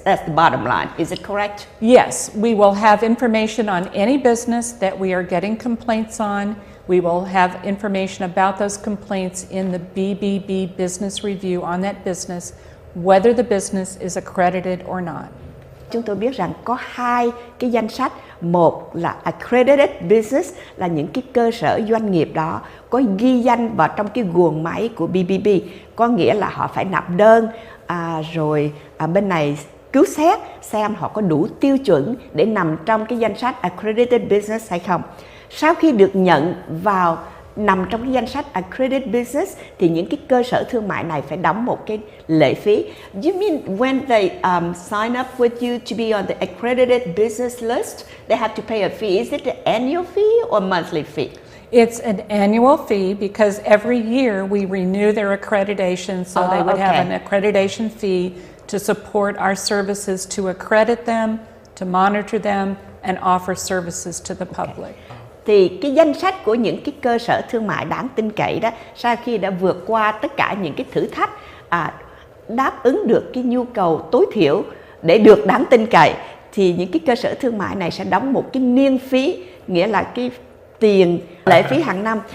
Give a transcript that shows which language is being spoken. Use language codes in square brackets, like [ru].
[en] That's the bottom line. Is it correct? Yes, we will have information on any business that we are getting complaints on. We will have information about those complaints in the BBB business review on that business, whether the business is accredited or not. [vi] Chúng tôi biết rằng có hai cái danh sách. Một là accredited business, là những cái cơ sở doanh nghiệp đó có ghi danh vào trong cái guồng máy của BBB, có nghĩa là họ phải nộp đơn, rồi bên này cứu xét xem họ có đủ tiêu chuẩn để nằm trong cái danh sách accredited business hay không. Sau khi được nhận vào nằm trong cái danh sách accredited business thì những cái cơ sở thương mại này phải đóng một cái lệ phí. [en] You mean when they sign up with you to be on the accredited business list, they have to pay a fee? Is it an annual fee or monthly fee? It's an annual fee because every year we renew their accreditation, so they would have an accreditation fee to support our services, to accredit them, to monitor them, and offer services to the public. [vi] Thì cái danh sách của những cái cơ sở thương mại đáng tin cậy đó, sau khi đã vượt qua tất cả những cái thử thách, đáp ứng được cái nhu cầu tối thiểu để được đáng tin cậy, thì những cái cơ sở thương mại này sẽ đóng một cái niên phí, nghĩa là cái tiền lệ phí hàng năm.